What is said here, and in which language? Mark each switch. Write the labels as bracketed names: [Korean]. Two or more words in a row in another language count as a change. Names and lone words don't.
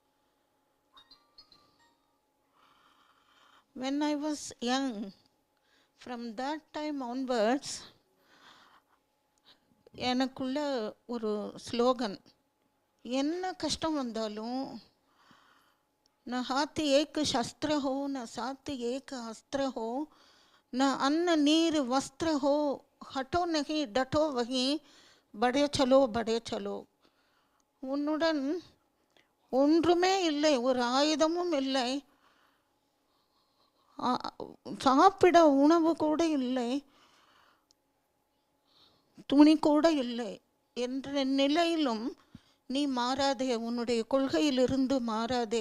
[English] when I was young, from that time onwards, [Tamil] எனக்குள்ள ஒரு ஸ்லோகன், என்ன கஷ்டம் வந்தாலும் [Hindi] न हाथ एक शस्त्र हो, न साथ एक अस्त्र हो, न अन्न नीर वस्त्र हो, हटो नहीं डटो वहीं, बड़े चलो बड़े चलो. [Tamil] உன்னுடன் ஒன்றுமே இல்லை, ஒரு ஆயுதமும் இல்லை, சாப்பிட உணவு கூட இல்லை, துணி கூட இல்லை என்ற நிலையிலும் நீ மாறாதே, உன்னுடைய கொள்கையிலிருந்து மாறாதே.